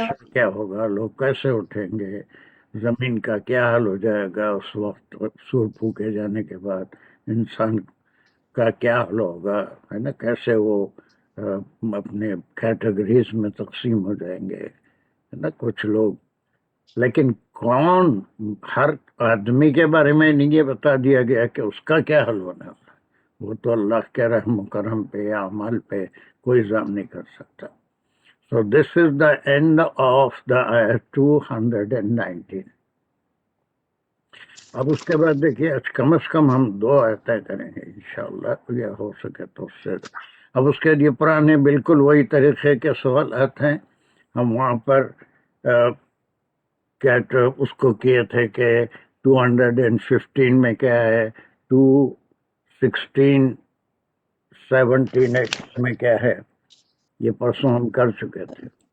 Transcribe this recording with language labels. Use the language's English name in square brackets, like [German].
[Urdu] حشر کیا ہوگا، لوگ کیسے اٹھیں گے، زمین کا کیا حال ہو جائے گا اس وقت، سور پھونکے جانے کے بعد انسان کا کیا حال ہوگا، ہے نا، کیسے وہ اپنے کیٹیگریز میں تقسیم ہو جائیں گے، ہے نا، کچھ لوگ. لیکن کون، ہر آدمی کے بارے میں نہیں یہ بتا دیا گیا کہ اس کا کیا حل ہونا ہے. وہ تو اللہ کے رحم و کرم پہ یا اعمال پہ کوئی الزام نہیں کر سکتا. [English] So this is the end of the ayat 219. [Urdu] اب اس کے بعد دیکھیے کم از کم ہم 2 آیتیں کریں گے انشاءاللہ، یہ ہو سکے تو اس سے. اب اس کے لیے پرانے بالکل وہی طریقے کے سوالات ہیں. ہم وہاں پر کیا اس کو کیے تھے کہ 215 میں کیا ہے، 216 17 میں کیا ہے، یہ پرسوں ہم کر چکے تھے.